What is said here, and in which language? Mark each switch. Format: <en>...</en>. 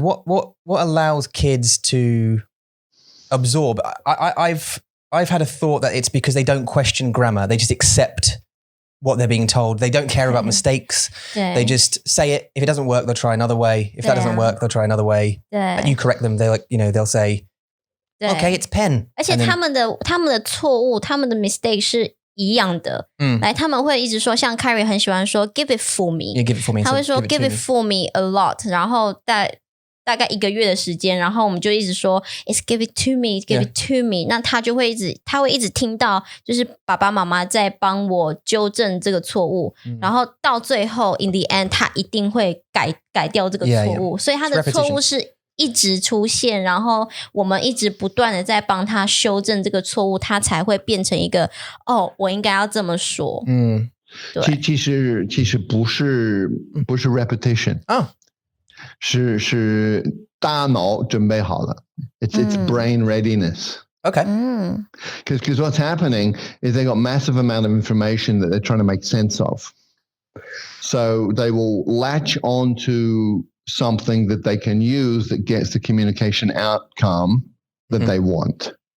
<en>What allows kids to absorb? I've had a thought that it's because they don't question grammar. They just accept what they're being told. They don't care about mistakes. They just say it. If it doesn't work, they'll try another way. If that doesn't work, they'll try another way. And you correct them. They'll say, okay, it's pen.</en> <zh>而且他们的错误，他们的 mistake 是一样的。来，他们会一直说，像 Kyrie 很喜欢说</zh> <en>give it for me. Yeah, give it for me.</en> <zh>他会说</zh> <en>give it for me a lot.</en> <zh>然后大概1个月的时间，然后我们就一直说</zh> <en>It's give it to me,</en> <zh>give it to me。那他会一直听到，就是爸爸妈妈在帮我纠正这个错误，然后到最后</zh> <en>in the end</en> <zh>他一定会改掉这个错误，所以他的错误是一直出现，然后我们一直不断的在帮他修正这个错误，他才会变成一个我应该要这么说。其实不是 repetition 是大脑准备好了。</zh> <en>It's brain readiness. Okay. Because what's happening is they got massive amount of information that they're trying to make sense of. So they will latch onto something that they can use that gets the communication outcome that they want.</en>